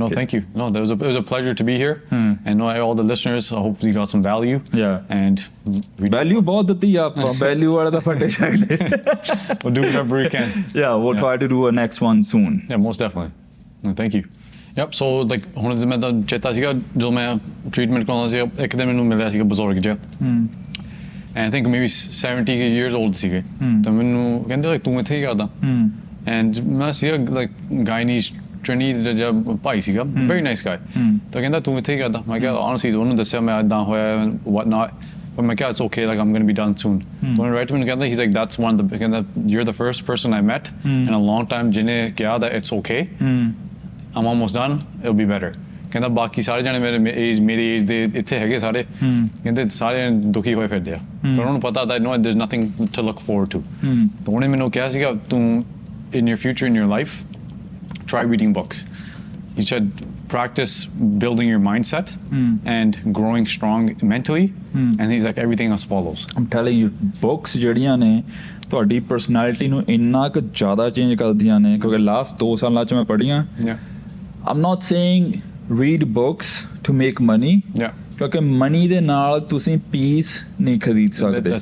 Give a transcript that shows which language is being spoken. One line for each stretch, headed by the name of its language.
English: No, thank you. No, it was a pleasure to be here, and all the listeners, I hope you got some value. And
Punjabi: value ਬਹੁਤ ਦਿੱਤੀ ਆਪਾਂ, value ਵਾਲਾ ਤਾਂ ਫੱਟੇ ਸਕਦੇ.
English: We'll do whatever we can. We'll try to do a next one soon. Most definitely. No, thank you.
Punjabi: Yep, so like ਹੁਣ ਮੈਂ ਤਾਂ ਚੇਤਾ ਸੀਗਾ ਜਦੋਂ ਮੈਂ ਟ੍ਰੀਟਮੈਂਟ ਕਰਾਉਂਦਾ ਸੀਗਾ, ਇੱਕ ਦਿਨ ਮੈਨੂੰ ਮਿਲਿਆ ਸੀਗਾ ਬਜ਼ੁਰਗ ਜਿਹਾ,
English: and I think maybe 70 years old
Punjabi: ਸੀਗੇ, ਤਾਂ ਮੈਨੂੰ ਕਹਿੰਦੇ like ਤੂੰ ਇੱਥੇ ਹੀ ਕਰਦਾ, and ਮੈਂ ਸੀਗਾ like Guyanese Trinity ਦਾ ਭਾਈ ਸੀਗਾ,
English: very nice guy,
Punjabi: ਤਾਂ ਕਹਿੰਦਾ ਤੂੰ ਇੱਥੇ ਹੀ ਕਰਦਾ, ਮੈਂ ਕਿਹਾ honestly ਉਹਨੂੰ ਦੱਸਿਆ ਮੈਂ ਇੱਦਾਂ ਹੋਇਆ what not, but ਮੈਂ ਕਿਹਾ
English: it's okay, like I'm going to be done soon.
Punjabi: ਤਾਂ ਉਹਨੇ right ਮੈਨੂੰ ਕਹਿੰਦਾ,
English: he's like that's one of the, ਕਹਿੰਦਾ you're the first person I met in a long time
Punjabi: ਜਿਹਨੇ ਕਿਹਾ
English: that it's okay, I'm almost done, it'll be better.
Punjabi: ਕਹਿੰਦਾ ਬਾਕੀ ਸਾਰੇ ਜਾਣੇ ਮੇਰੀ ਏਜ ਦੇ ਇੱਥੇ ਹੈਗੇ ਸਾਰੇ, ਕਹਿੰਦੇ ਸਾਰੇ ਦੁਖੀ ਹੋਏ ਫਿਰਦੇ ਆ, ਪਰ ਉਹਨਾਂ ਨੂੰ ਪਤਾ
English: that no, there's nothing to look forward to.
Punjabi: ਤਾਂ ਉਹਨੇ ਮੈਨੂੰ ਕਿਹਾ ਸੀਗਾ ਤੂੰ
English: in your future, in your life, try reading books. He said practice building your mindset and growing strong mentally, and he's like everything else follows. I'm telling you,
Punjabi: books ਜਿਹੜੀਆਂ ਨੇ ਤੁਹਾਡੀ personality ਨੂੰ ਇੰਨਾ ਕੁ ਜ਼ਿਆਦਾ ਚੇਂਜ ਕਰਦੀਆਂ ਨੇ, ਕਿਉਂਕਿ ਲਾਸਟ 2 ਸਾਲਾਂ 'ਚ ਮੈਂ ਪੜ੍ਹੀਆਂ.
English: I'm not saying read books to make money,
Punjabi: ਕਿਉਂਕਿ ਮਨੀ ਦੇ ਨਾਲ ਤੁਸੀਂ ਪੀਸ ਨਹੀਂ ਖਰੀਦ ਸਕਦੇ.